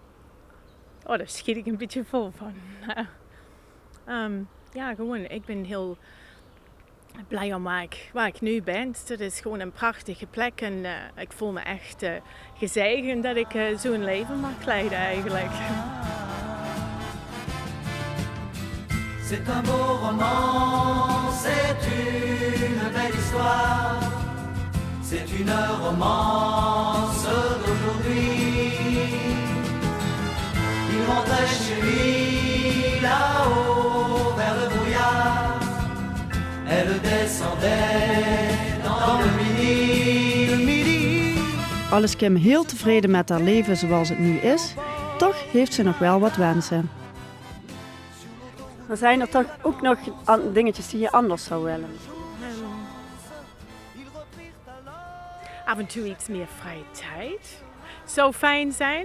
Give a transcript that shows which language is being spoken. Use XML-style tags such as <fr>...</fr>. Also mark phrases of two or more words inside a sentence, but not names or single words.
<nl>Oh, daar schiet ik een beetje vol van. Ik ben heel blij om waar ik nu ben. Het is gewoon een prachtige plek en ik voel me echt gezegend dat ik zo'n leven mag leiden eigenlijk.</nl> <fr>C'est un beau roman, c'est une belle histoire, c'est une romance d'aujourd'hui. Il rentrait chez lui là-haut vers le brouillard, elle descendait dans le</fr> <nl>Al is Kim heel tevreden met haar leven zoals het nu is, toch heeft ze nog wel wat wensen. Maar zijn er toch ook nog dingetjes die je anders zou willen? Af en toe iets meer vrije tijd zou fijn zijn.</nl>